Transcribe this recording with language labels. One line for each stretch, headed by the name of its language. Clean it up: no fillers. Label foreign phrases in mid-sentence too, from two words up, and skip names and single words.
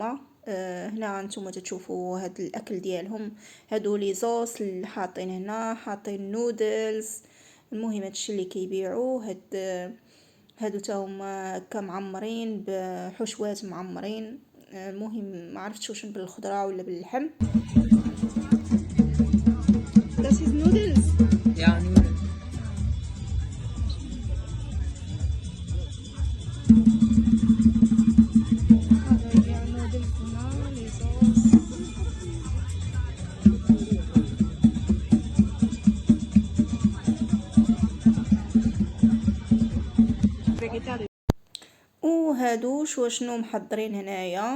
Arabic: هنا نتوما تشوفوا هاد الاكل ديالهم. هادو لي زوس اللي حاطين هنا، حاطين نودلز. المهم هادشي اللي كيبيعوه هادو تا هما هكا معمرين بحشوات معمرين. المهم ما عرفتش واش بالخضره ولا باللحم.
German: Das ist Noodles.
Arabic: يعني هذا يبيع نودلز هنا لي صوص. وهادو شنو محضرين هنايا.